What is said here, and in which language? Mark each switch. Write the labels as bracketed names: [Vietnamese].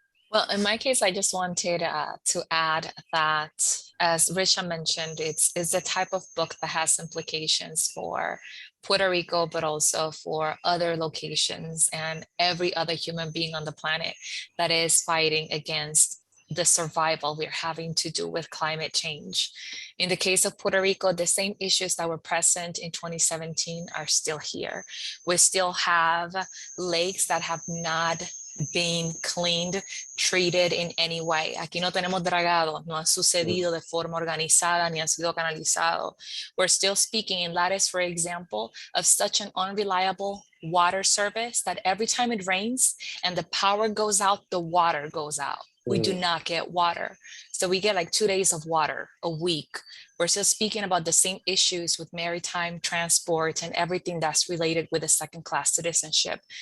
[English] Well, in my case, I just wanted to add that, as Ricia mentioned, it's the type of book that has implications for Puerto Rico, but also for other locations and every other human being on the planet that is fighting against the survival we're having to do with climate change. In the case of Puerto Rico, the same issues that were present in 2017 are still here. We still have lakes that have not been cleaned, treated in any way. [Spanish] Aquí no tenemos dragados, no han sucedido de forma organizada, ni han sido canalizados. [English] We're still speaking in Lares, for example, of such an unreliable water service that every time it rains and the power goes out, the water goes out. We do not get water. So we get like 2 days of water a week. We're still speaking about the same issues with maritime transport and everything that's related with a second-class citizenship.